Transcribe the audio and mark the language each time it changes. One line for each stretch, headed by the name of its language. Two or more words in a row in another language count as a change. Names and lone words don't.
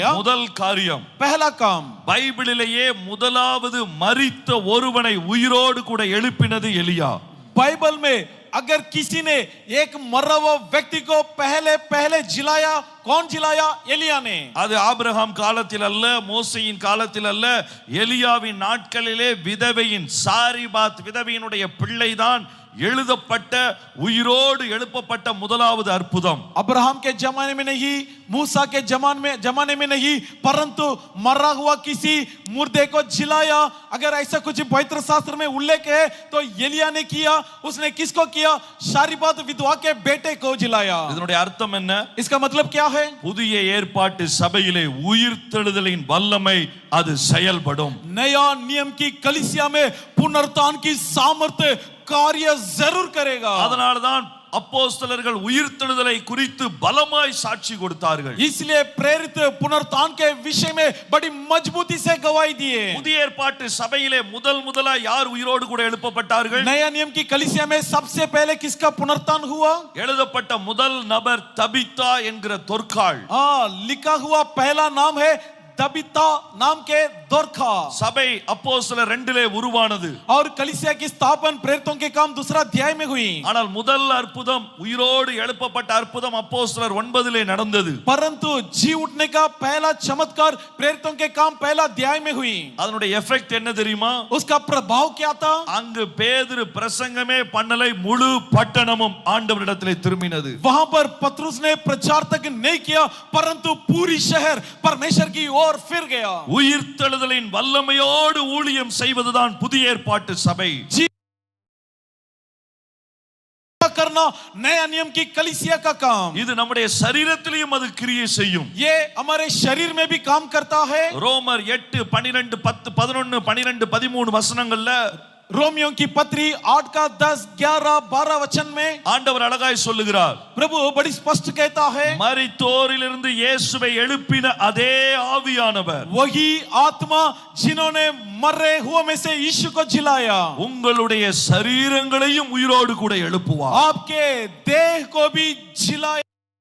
Tamil: முதல் காரியம்,
Hindi: पहला काम,
Tamil: பைபிளிலேயே முதலாவது மரித்த ஒருவனை உயிரோடு கூட எழுப்பினது எலியா.
Hindi: बाइबल में अगर किसी ने एक मरा हुआ व्यक्ति को पहले जिलाया, कौन जिलाया? एलिया ने.
Tamil: அது ஆபிரகாம் காலத்தில் அல்ல, மோசேயின் காலத்தில் அல்ல, எலியாவின் நாட்களிலே விதவையின் சாரிபாத் விதவையினுடைய பிள்ளைதான் எழுதப்பட்ட உயிரோடு எழுப்பப்பட்ட முதலாவது அற்புதம்.
Hindi: अब्राहम के जमाने में नहीं, मूसा के जमाने में नहीं, परंतु मरा हुआ किसी मुर्दे को जिलाया. अगर ऐसा कुछ पवित्र शास्त्र में उल्लेख है तो एलिया ने किया. उसने किसको किया? सारीबात विधवा के बेटे को जिलाया.
Tamil: இதனுடைய அர்த்தம் என்ன?
Hindi: इसका मतलब क्या है?
Tamil: புதிய ஏற்பாட்டு சபையிலே உயிர்த்தெழுதலின் வல்லமை அது செயல்படும்.
Hindi: नया नियम की कलीसिया में पुनरुत्थान की सामर्थ्य कार्य जरूर करेगा.
Tamil: அதனால்தான் அப்போஸ்தலர்கள் உயிர்த்தெழுதலை குறித்து பலமாய் சாட்சி கொடுத்தார்கள்.
Hindi: इसलिए प्रेरित पुनरुत्थान के विषय में बड़ी मजबूती से गवाही दिए.
Tamil: புதிய ஏற்பாட்டு சபையிலே முதலா யார் உயிரோடு கூட எழுப்பப்பட்டார்கள்?
Hindi: नया नियम की कलीसिया में सबसे पहले किसका पुनरुत्थान हुआ?
Tamil: எழுதப்பட்ட முதல் நபர் தபித்தா என்கிற தொற்காள்.
Hindi: लिखा हुआ पहला नाम है तबीता नाम के दोरखा
Tamil: சபை அப்போஸ்தலர் 2 உருவானது.
Hindi: और कलीसिया की स्थापना प्रेरितों के काम दूसरा अध्याय में हुई.
Tamil: ஆனால் முதல் அற்புதம் உயிரோடு எழுப்பப்பட்ட அற்புதம் அப்போஸ்தலர் 9 நடந்தது.
Hindi: परंतु जी उठने का पहला चमत्कार प्रेरितों के काम पहला अध्याय में हुई.
Tamil: அதனுடைய எஃபெக்ட் என்ன தெரியுமா?
Hindi: उसका प्रभाव क्या था?
Tamil: அங்கு பேதுரு பிரசங்கமே பண்ணலை, முழு பட்டணமும் ஆண்டவரிடத்திலே திரும்பினது.
Hindi: वहां पर पतरस ने प्रचार तक नहीं किया, परंतु पूरी शहर परमेश्वर की ओर फिर गया.
Tamil: உயிர்த்தெழுதலின் வல்லமையோடு ஊழியம் செய்வதுதான் புதிய ஏற்பாட்டு சபை.
Hindi: करना नया नियम की कलीसिया का काम.
Tamil: இது நம்முடைய சரீரத்திலேயும் அது கிரியை செய்யும்.
Hindi: ये हमारे शरीर में भी काम करता है.
Tamil: ரோமர் 8 12 10 11 12 13 வசனங்கள்ல
Hindi: रोमियों की पत्री 8 का 10 11 12 वचन में
Tamil: ஆண்டவர் அழகாய் சொல்லுகிறார்.
Hindi: प्रभु बड़ी स्पष्ट कहता है,
Tamil: மரித்தோரிலிருந்து இயேசுவை எழுப்பின அதே ஆவியானவர்
Hindi: वही आत्मा जिन्होंने मरे हुए में से यीशु को जिलाया,
Tamil: உங்களுடைய சரீரங்களையும் உயிரோடு கூட எழுப்புவார்.
Hindi: आपके देह को भी जिलाया.